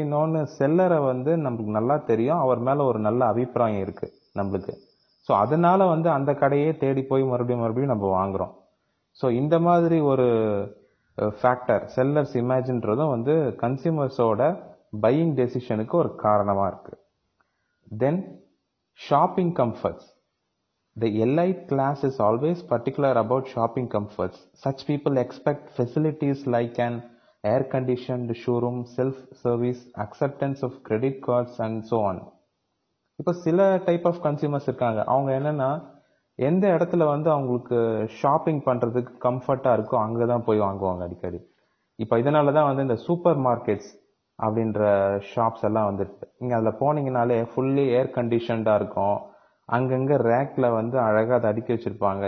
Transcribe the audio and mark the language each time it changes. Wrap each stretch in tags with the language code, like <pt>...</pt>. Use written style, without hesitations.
<ta>இன்னொன்று, செல்லரை வந்து நம்மளுக்கு நல்லா தெரியும், அவர் மேலே ஒரு நல்ல அபிப்பிராயம் இருக்குது நம்மளுக்கு. ஸோ அதனால வந்து அந்த கடையே தேடி போய் மறுபடியும் நம்ம வாங்குகிறோம். ஸோ இந்த மாதிரி ஒரு ஃபேக்டர் செல்லர்ஸ் இமேஜின்றதும் வந்து கன்சியூமர்ஸோட பையிங் டெசிஷனுக்கு ஒரு காரணமாக இருக்குது.</ta> <en>Then shopping comforts. The elite class is always particular about shopping comforts. Such people expect facilities like an air-conditioned showroom, self-service, acceptance of credit cards and so on.</en> <ta>இப்போ சில type of consumers இருக்காங்க. அவங்க என்னன்னா எந்த இடத்துல வந்து அவங்களுக்கு ஷாப்பிங் பண்ணுறதுக்கு கம்ஃபர்ட்டாக இருக்கோ அங்கே தான் போய் வாங்குவாங்க அடிக்கடி. இப்போ இதனால தான் வந்து இந்த சூப்பர் மார்க்கெட்ஸ் அப்படின்ற ஷாப்ஸ் எல்லாம் வந்துருக்கு. நீங்கள் அதில் போனீங்கனாலே ஃபுல்லி ஏர் கண்டிஷன்டாக இருக்கும். அங்கங்கே ரேக்கில் வந்து அழகாக அதை அடுக்கி வச்சுருப்பாங்க.</ta>